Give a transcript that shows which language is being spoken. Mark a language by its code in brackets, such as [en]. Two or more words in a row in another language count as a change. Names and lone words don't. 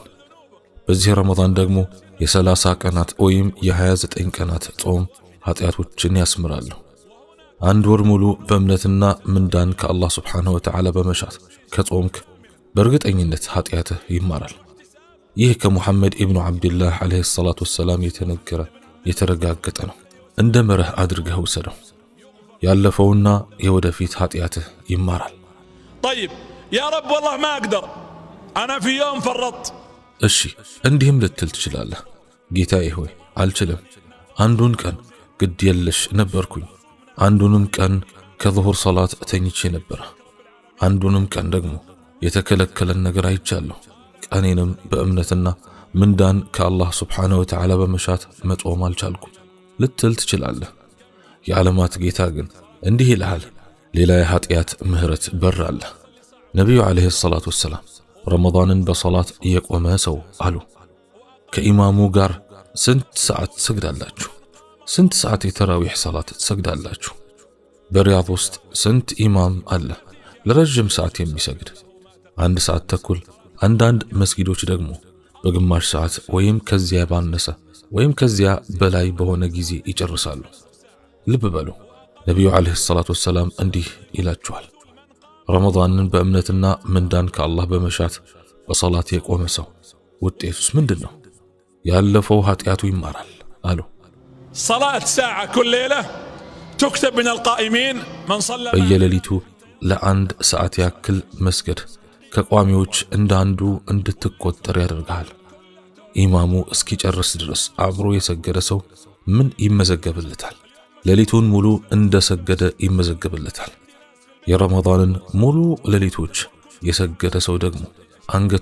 [am] በዚህ ረመዳን ደግሞ የ30 ቀናት ወይም የ29 ቀናት ጾም ኃጢያቶችን ያስምራሉ አንድ ወር ሙሉ በእምነትና ምንዳን ከአላህ [ar] سبحانه وتعالى [am] በመሻት ከጾምክ በእርግጠኝነት ኃጢያትህ ይማራል ይህ ከሙሐመድ ኢብኑ አብዱላህ [ar] عليه الصلاة والسلام [am] የተነገረ የተረጋገጠ ነው እንደ መርህ አድርገው ወሰደው ያለፈውና የወደፊት ኃጢያትህ ይማራል [ar] طيب يا رب والله ما اقدر انا في يوم فرطت [am] እሺ እንዲህም ልትል ትችላለህ ጌታዬ ሆይ አልችልም አንዱን ቀን ግድ የለሽ ነበርኩኝ አንዱንም ቀን ከዙሁር ሶላት ተኝቼ ነበር አንዱንም ቀን ደግሞ የተከለከለን ነገር አይቻለሁ ቀኔንም በእምነትና ምንዳን ከአላህ [ar] سبحانه وتعالى [am] በመሻት መጾም አልቻልኩም ልትል ትችላለህ የዓለማት ጌታ ግን እንዲህ ይልሃል ሌላ የኃጢያት ምህረት በር አለ ነብዩ [ar] عليه الصلاة والسلام [am] ረመዳንን በሶላት የቆመ ሰው አሉ ከኢማሙ ጋር ስንት ሰዓት ትሰግዳላችሁ ስንት ሰዓት የተራዊህ ሶላት ትሰግዳላችሁ በሪያድ ውስጥ ስንት ኢማም አለ ለረጅም ሰዓት የሚሰግድ 1 ሰዓት ተኩል አንዳንድ መስጊዶች ደግሞ በግማሽ ሰዓት ወይም ከዚያ ባነሰ ወይም ከዚያ በላይ በሆነ ጊዜ ይጨርሳሉ ልብ በሉ ነብዩ [ar] عليه الصلاة والسلام [am] እንዲህ ይላችኋል ረመዳንን በእምነትና ምንዳን ከአላህ በመሻት በሶላት የቆመ ሰው ውጤቱስ ምንድነው ያለፈው ኃጢያቱ ይማራል አሉ [ar] صلاة ساعة كل ليلة تكتب من القائمين من صلى [am] በየሌሊቱ ለአንድ ሰዓት ያክል መስገድ ከቋሚዎች እንዳንዱ እንድትቆጠር ያደርጋል ኢማሙ እስኪጨርስ ድረስ አብሮ የሰገደ ሰው ምን ይመዘገብለታል ሌሊቱን ሙሉ እንደሰገደ ይመዘገብለታል የረመዳንን ሙሉ ሌሊቶች የሰገደ ሰው ደግሞ አንገቱ